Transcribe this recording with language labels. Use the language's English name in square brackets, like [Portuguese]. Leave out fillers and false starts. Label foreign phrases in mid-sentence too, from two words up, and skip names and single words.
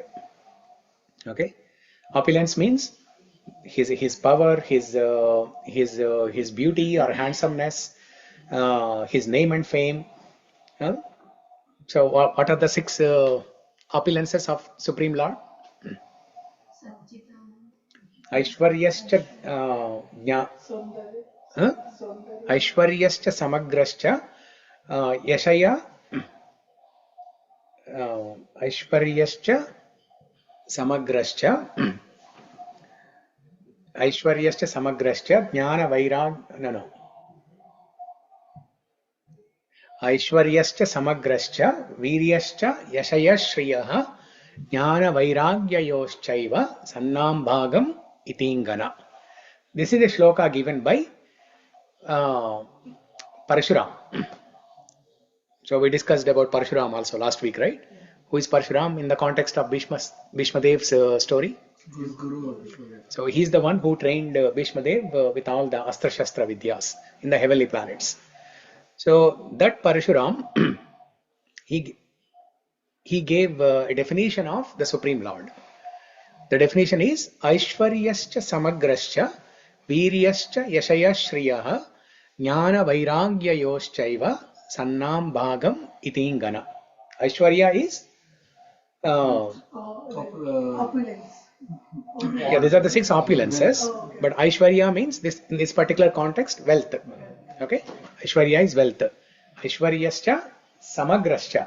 [English] Okay, opulence means his power, his beauty or handsomeness, his name and fame. So what are the 6 opulences of Supreme Lord? [Sanskrit] ऐश्वर्यश्च ऐश्वर्यश्च समग्रश्च यशय ऐश्वर्यश्च समग्रश्च ऐश्वर्यश्च समग्रश्च ज्ञान वैराग् नो ऐश्वर्यश्च समग्रश्च वीर्यश्च यशय श्रियः ज्ञान वैराग्ययोश्चैव षण्णां भगम् इतिङ्गना. [English] This is a shloka given by Parshuram. So we discussed about Parshuram also last week, right? Who is Parshuram in the context of Bhishma Dev's story? So he's the one who trained Bhishma Dev with all the [Sanskrit] अस्त्र शस्त्र विद्याः [English] in the heavenly planets. So that Parshuram, he gave a definition of the Supreme Lord. The definition is [Sanskrit] ऐश्वर्यश्च समग्रश्च वीर्यश्च यशय श्रियः ज्ञान वैराग्ययोश्चैव षण्णां भगम् इतिङ्गना. [English] Aishwarya is Opulence. yeah, these are the 6 opulences, but Aishwarya means this in this particular context wealth. Okay, Aishwarya is wealth. [Sanskrit] ऐश्वर्यश्च समग्रश्च.